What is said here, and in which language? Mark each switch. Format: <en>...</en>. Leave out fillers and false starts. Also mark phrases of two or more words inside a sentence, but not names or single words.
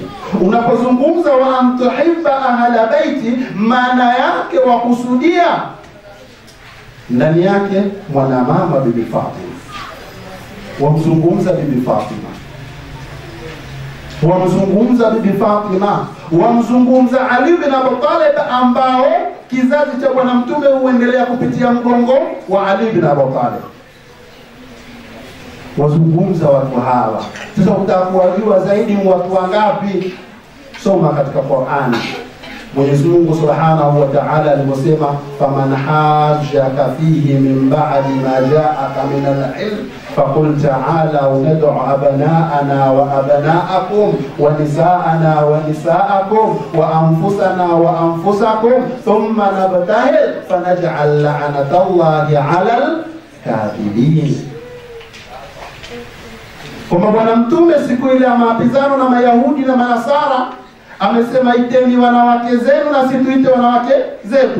<sw>Unapozungumza</sw> <ar>وأن تحب أهل بيتي,</ar> <sw>maana yake wakusudia ndani yake mwanamama Bibi Fatima, wamzungumza Bibi Fatima, wamzungumza Bibi Fatima, wamzungumza Ali bin Abi Talib, ambao kizazi cha Bwana Mtume huendelea kupitia mgongo wa Ali bin Abi Talib. Wazungumza watu hawa. Sasa utakuwajua zaidi watu wangapi? Soma katika Qur'ani. Mwenyezi Mungu</sw> <ar>سبحانه وتعالى aliposema فمن حاجك فيه من بعد ما جاءك من العلم فقل تعالوا ندع أبناءنا وأبناءكم ونساءنا ونساءكم وأنفسنا وأنفسكم ثم نبتهل فنجعل لعنة الله على الكاذبين.</ar> <sw>Kwa Bwana Mtume siku ile ya mapizano na Mayahudi na Manasara amesema iteni wanawake zenu na situite wanawake zetu.</sw>